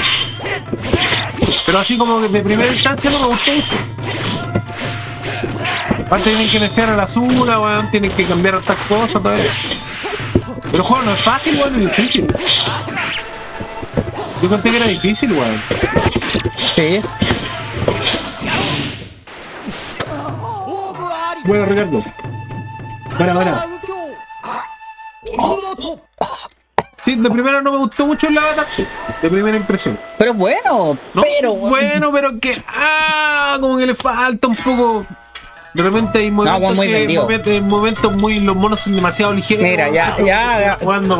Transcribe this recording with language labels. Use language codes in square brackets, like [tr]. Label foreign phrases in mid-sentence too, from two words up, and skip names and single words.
[es] Pero así como que de primera instancia no me gustó mucho. Aparte tienen que mezclar a la azul, weón, tienen que cambiar otras cosas todavía. Pero el juego no es fácil, weón, es difícil. Yo conté que era difícil, weón. Sí. オーブあり Bueno, Ricardo. Buena. [ja] 右京お見事 [es] Sí, de primera no me gustó mucho el avatar, sí. De primera impresión. Pero es bueno. No, Pero. bueno, pero que. Como que le falta un poco. De repente hay momentos muy vendido. momentos muy. Los monos son demasiado ligeros. Mira, ya. Jugando,